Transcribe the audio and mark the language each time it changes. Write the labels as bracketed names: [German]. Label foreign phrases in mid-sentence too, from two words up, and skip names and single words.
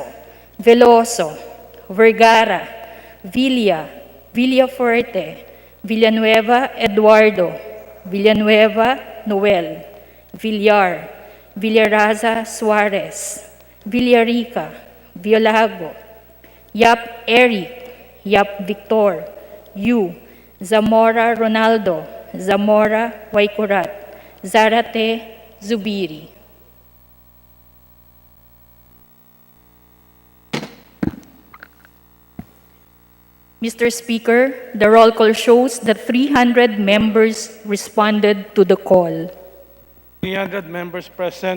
[English] Veloso, Vergara, Villa, Villafuerte, Villanueva Eduardo, Villanueva Noel, Villar, Villaraza Suarez, Villarica, Violago, Yap Eric, Yap Victor, Yu, Zamora Ronaldo, Zamora Waikurat, Zarate Zubiri. Mr. Speaker, the roll call shows that 300 members responded to the call. 300 members present.